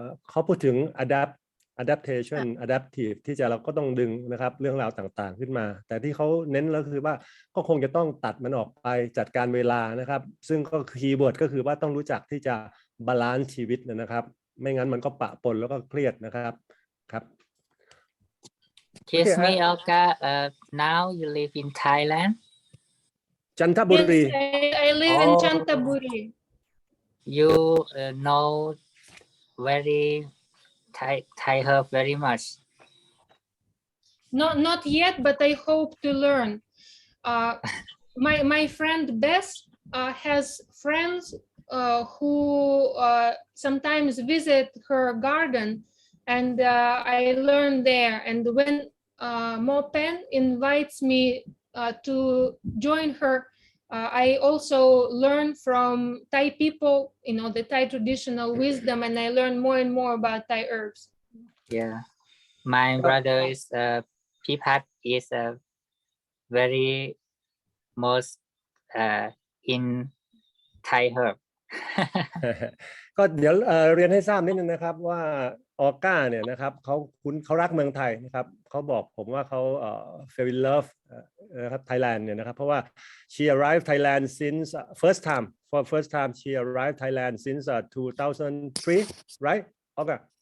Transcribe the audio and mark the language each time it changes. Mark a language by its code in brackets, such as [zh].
[th] เขาพูดถึง adaptation adaptive ที่จะเราก็ต้องดึงนะครับเรื่องราวต่างๆขึ้นมาแต่ที่เขาเน้นแล้วคือว่าก็คงจะต้องตัดมันออกไปจัดการเวลานะครับซึ่งก็คีย์เวิร์ดก็คือว่าต้องรู้จักที่จะบาลานซ์ชีวิตนะครับไม่งั้นมันก็ปะปนแล้วก็เครียดนะครับครับ [en] Excuse me, Olga. Now you live in Thailand. Chantaburi. Yes, I live in Chantaburi. You know very Thai herb very much. Not yet, but I hope to learn. My friend Bess has friends who sometimes visit her garden, and I learn there. And when Mopen invites me to join her, I also learn from Thai people, the Thai traditional wisdom, and I learn more and more about Thai herbs. Yeah, my brother is Pipat is a very most in Thai herb. [th] ก็เดี๋ยวเรียนให้ทราบนิดนึงนะครับว่าออก้าเนี่ยนะครับเขารักเมืองไทยนะครับเขาบอกผมว่าเขา [en] fell in love [th] นะครับ Thailand เนี่ยนะครับเพราะว่า [en] she arrived Thailand since first time she arrived Thailand since 2003 right [th] ออก้า